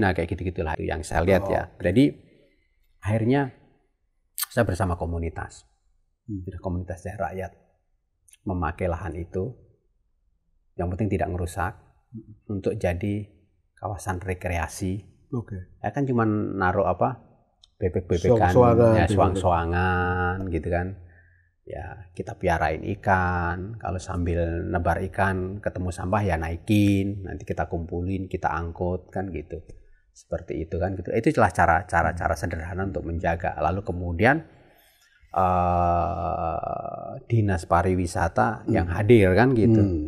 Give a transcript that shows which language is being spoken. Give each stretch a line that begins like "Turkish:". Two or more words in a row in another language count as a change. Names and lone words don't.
Indonesian: Nah kayak gitu-gitulah itu yang saya lihat ya. Jadi akhirnya saya bersama komunitas dari rakyat memakai lahan itu, yang penting tidak ngerusak, untuk jadi kawasan rekreasi. Ya kan cuma naruh bebek-bebekan, soang-soangan gitu kan. Ya kita piarain ikan, kalau sambil nebar ikan ketemu sampah ya naikin, nanti kita kumpulin, kita angkut kan gitu. Seperti itu kan gitu. Itu adalah cara sederhana untuk menjaga. Lalu kemudian dinas pariwisata yang hadir kan gitu.